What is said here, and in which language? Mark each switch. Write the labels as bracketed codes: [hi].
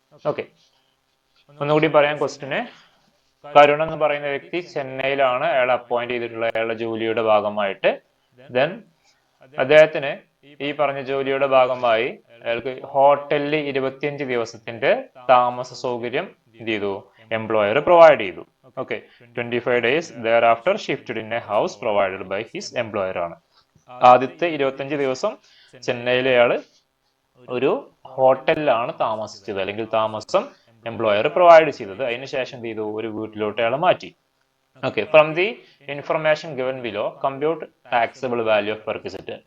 [ml] Okay, ഒന്നുകൂടി പറയാം ക്വസ്റ്റിന്. കരുൺ എന്ന് പറയുന്ന വ്യക്തി ചെന്നൈയിലാണ് അയാൾ അപ്പോയിന്റ് ചെയ്തിട്ടുള്ള അയാളുടെ ജോലിയുടെ ഭാഗമായിട്ട്. ദെൻ അദ്ദേഹത്തിന് ഈ പറഞ്ഞ ജോലിയുടെ ഭാഗമായി അയാൾക്ക് ഹോട്ടലിൽ 25 ദിവസത്തിന്റെ താമസ സൗകര്യം എന്ത് ചെയ്തു? എംപ്ലോയർ പ്രൊവൈഡ് ചെയ്തു. [en] Okay, 25 days thereafter shifted in a house provided by his employer ആണ്. [ml] ആദ്യത്തെ 25 ദിവസം ചെന്നൈയിലെ അയാള് ഒരു ഹോട്ടലിലാണ് താമസിച്ചത്, അല്ലെങ്കിൽ താമസം എംപ്ലോയർ പ്രൊവൈഡ് ചെയ്തത്. അതിനുശേഷം എന്ത് ചെയ്തു? ഒരു വീട്ടിലോട്ട് അയാൾ മാറ്റി. [en] Okay, from the information given below compute taxable value of perquisite.